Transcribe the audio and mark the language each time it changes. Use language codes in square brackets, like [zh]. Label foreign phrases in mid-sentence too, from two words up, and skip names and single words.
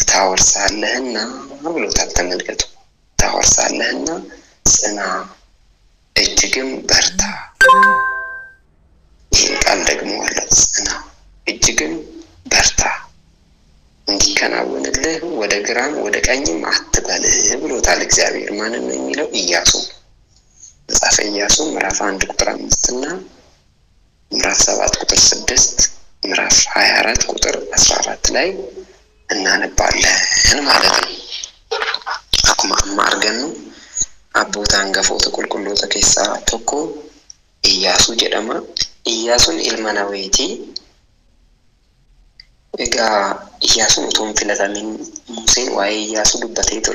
[am] ታወርሳለህና ብሎታል። ተመልከቱ፣ ታወርሳለህና ጽና እጅግም በርታ ይህን ቃል ደግሞ አለው ጽና እጅግም በርታ እንዲከናወንልህ ወደ ግራም ወደ ቀኝም አትበል ብሎታል እግዚአብሔር። ማንን ነው የሚለው? ኢያሱ። መጽሐፈ ኢያሱ ምዕራፍ 1 ቁጥር 5 እና ምዕራፍ 7 ቁጥር 6 ምዕራፍ 24 ቁጥር 14 ላይ እናነባለን ማለት ነው። [om] akkuma amma argannu abboota hangafoota qulqulloota keessaa tokko Iyyaasuu jedhama. Iyyaasuun ilma Naweeti. Egaa Iyyaasuun utuu hin filatamin Museen waa'ee Iyyaasuu dubbatee ture.